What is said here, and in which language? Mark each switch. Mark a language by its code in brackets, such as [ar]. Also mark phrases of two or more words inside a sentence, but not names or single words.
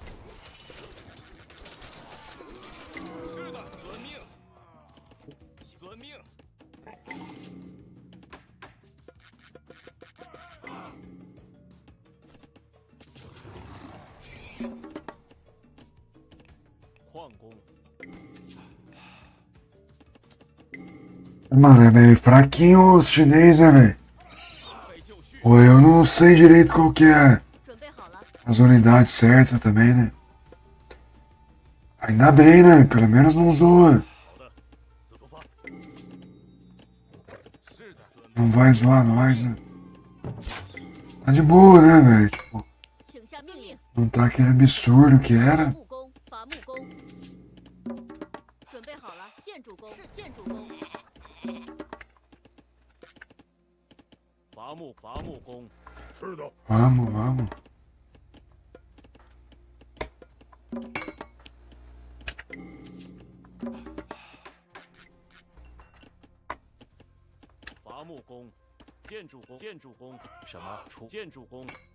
[zh] 是的，遵命。遵命。换弓。 [pt] Mano, é meio fraquinho os chinês, né, velho? Ou eu não sei direito qual que é as unidades certas também, né? Ainda bem, né? Pelo menos não zoa. Não vai zoar nós, né? Tá de boa, né, velho? Tipo, não tá aquele absurdo que era. [zh] 准备好了，建筑弓是建筑弓。伐木工。是的。 [pt] Vamos. [zh] 伐木工，建筑工。什么？建筑工。